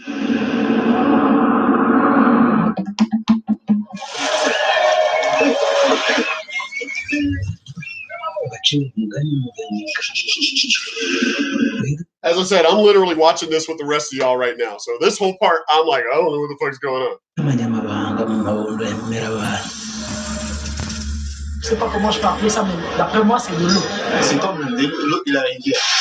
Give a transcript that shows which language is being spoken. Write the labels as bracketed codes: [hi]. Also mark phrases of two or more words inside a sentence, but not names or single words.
[en] As I said, I'm literally watching this with the rest of y'all right now. So this whole part, I'm like, I don't know what the fuck's going on. [fr] Je sais pas comment je peux appeler ça, mais d'après moi, c'est de l'eau. C'est comme l'eau de la rivière.